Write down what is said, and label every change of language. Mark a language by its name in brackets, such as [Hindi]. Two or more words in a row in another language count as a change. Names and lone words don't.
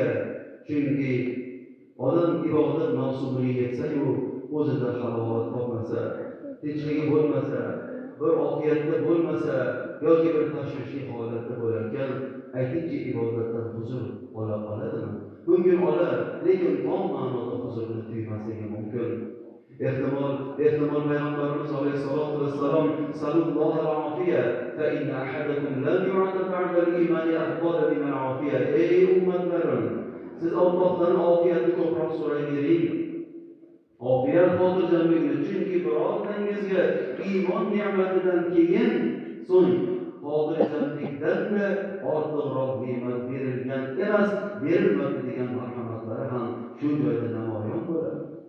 [Uzbek] Chunki odam ibodat mavsumiga yetsa-yu, o'zida halovat topmasa, tinchligi bo'lmasa, bir ofiyatda bo'lmasa, yoki bir tashvishli holatda bo'larkan, aytingchi ibodatdan huzur ola oladimi? Mumkin olar, lekin tom ma'noda huzurni tuymasligi mumkin. Ehtimol Payg'ambarimiz [Arabic] عليه الصلاة والسلام صلى الله عليه فإن أحدكم لم يؤت بعد الإيمان أفضل من العافية. [Uzbek] Ey ummatlarim, siz Allohdan ofiyatni ko'proq so'rayvering. Ofiyat xotirjamlikni, chunki birontangizga iymon ne'matidan keyin so'ng xotirjamlikdan-da ortiqroq ne'mat berilgan emas, berilmadi degan marhamatlari ham shu joyda namoyon bo'ladi.